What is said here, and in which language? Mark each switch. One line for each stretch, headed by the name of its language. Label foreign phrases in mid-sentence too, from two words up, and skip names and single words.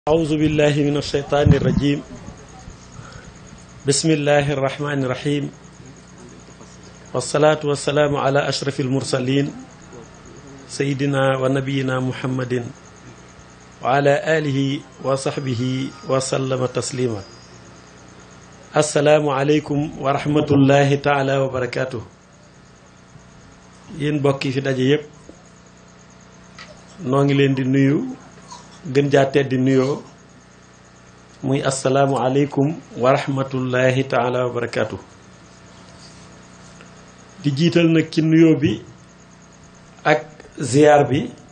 Arabic: أعوذ بالله من الشيطان الرجيم بسم الله الرحمن الرحيم والصلاة والسلام على أشرف المرسلين سيدنا ونبينا محمد وعلى آله وصحبه وسلم تسليما السلام عليكم ورحمة الله تعالى وبركاته
Wolof: yéen mbokk yi fi daje yépp noo ngi leen di nuyu gën jaa tedd nuyoo muy
Arabic: السلام عليكم ورحمة الله تعالى وبركاته
Wolof: di jiital nag ci nuyoo bi ak ziyaar bi